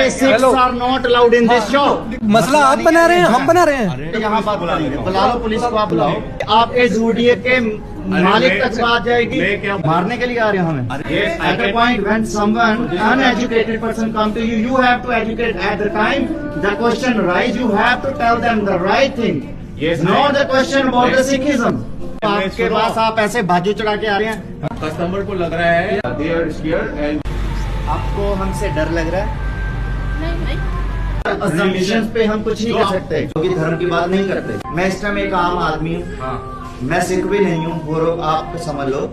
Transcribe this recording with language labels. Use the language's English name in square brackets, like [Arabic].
[English] Sikhs are not allowed in this show. [Hindi] मसला आप बना रहे हैं, हम बना रहे हैं। यहाँ बात करेंगे, बुला लो पुलिस को, आप बुलाओ। आपके जूडिए के मालिक तक बात जाएगी, मारने के लिए आ रहे हैं हमें। [English] At a point when someone uneducated person come to you, you have to educate at the time the question rise. You have to tell them the right thing. Yes, not the question about the Sikhism. [Hindi] आपके पास आप ऐसे बाजू चढ़ा के आ रहे हैं, customer को लग रहा है [English] they are scared and [Hindi] आपको हमसे डर लग रहा है। [English] Religion [Hindi] असम्पशंस पे हम कुछ नहीं कर सकते, क्योंकि धर्म की बात नहीं करते। मैं इस टाइम एक आम आदमी हूँ, मैं सिख भी नहीं हूँ, और आप समझ लो।